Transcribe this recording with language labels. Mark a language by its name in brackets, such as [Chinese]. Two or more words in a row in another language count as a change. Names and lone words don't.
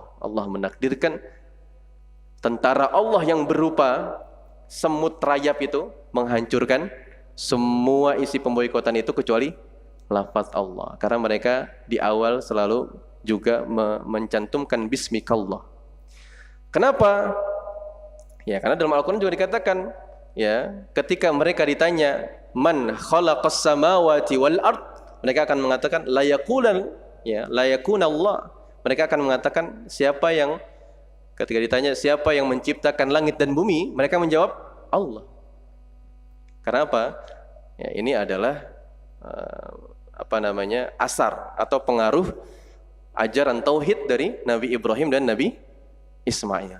[Indonesian] Allah menakdirkan tentara Allah yang berupa semut rayap itu menghancurkan semua isi pemboikotan itu kecuali lafaz Allah. Karena mereka di awal selalu juga mencantumkan bismikallah. Kenapa? Ya, karena dalam Al-Quran juga dikatakan, ya, ketika mereka ditanya [Arabic] من خلق السماوات والأرض, [Indonesian] mereka akan mengatakan [Arabic] لا يكون الله. [Indonesian] Mereka akan mengatakan siapa yang, ketika ditanya siapa yang menciptakan langit dan bumi, mereka menjawab Allah. Karena apa? Ya, ini adalah asar atau pengaruh ajaran tauhid dari Nabi Ibrahim dan Nabi Ismail.